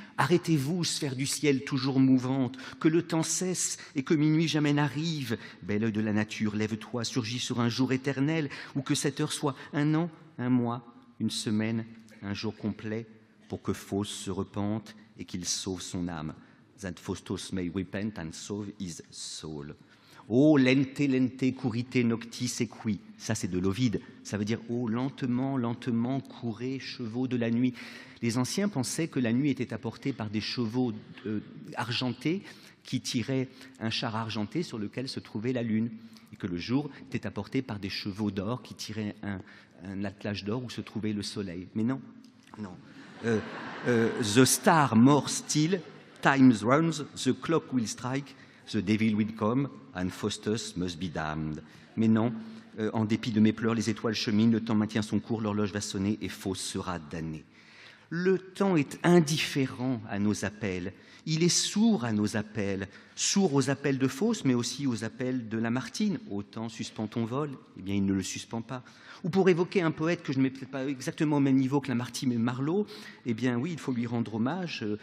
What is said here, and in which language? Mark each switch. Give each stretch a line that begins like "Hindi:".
French: Arrêtez-vous, sphère du ciel toujours mouvante, que le temps cesse et que minuit jamais n'arrive. Bel œil de la nature, lève-toi, surgis sur un jour éternel, ou que cette heure soit un an, un mois, une semaine, un jour complet, pour que Faust se repente et qu'il sauve son âme.
English: That Faustus may repent and save his soul.
Latin: Oh, lente, lente, curite noctis equi.
French: Ça, c'est de l'Ovide. Ça veut dire, oh, lentement, lentement, courez, chevaux de la nuit. Les anciens pensaient que la nuit était apportée par des chevaux argentés qui tiraient un char argenté sur lequel se trouvait la lune. Et que le jour était apporté par des chevaux d'or qui tiraient un attelage d'or où se trouvait le soleil. Mais non, non.
English: The star more still, time runs, the clock will strike, the devil will come, and Faustus must be damned.
French: Mais non, en dépit de mes pleurs, les étoiles cheminent, le temps maintient son cours, l'horloge va sonner et Faust sera damné. Le temps est indifférent à nos appels. Il est sourd à nos appels, sourd aux appels de Faust, mais aussi aux appels de Lamartine. Ô temps, suspends ton vol. Eh bien, il ne le suspend pas. Ou pour évoquer un poète que je ne mets peut-être pas exactement au même niveau que Lamartine et Marlowe, eh bien oui, il faut lui rendre hommage.